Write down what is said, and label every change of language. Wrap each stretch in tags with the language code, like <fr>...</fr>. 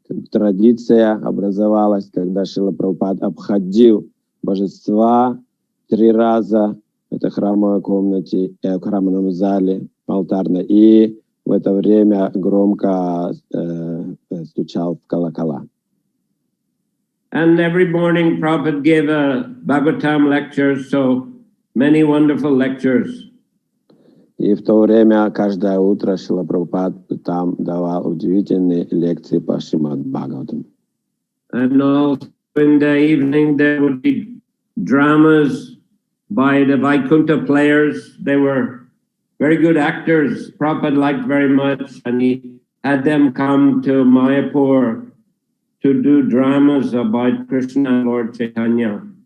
<ru>традиция образовалась, когда Шрила Прабхупад обходил божества 3 раза в этой храмовой комнате, в храмовом зале, алтарной, и в это время громко стучал в колокола.</ru> <en>And every morning Prabhupada gave a Bhagavatam lecture, so many wonderful lectures.</en> <ru>И в то время каждое утро Шрила Прабхупад там давал удивительные лекции по Шримад Бхагаватам.</ru> <en>And also in the evening there would be dramas by the Vaikuntha players. They were very good actors. Prabhupada liked very much, and he had them come to Mayapur to do dramas about Krishna and Lord Chaitanya.</en>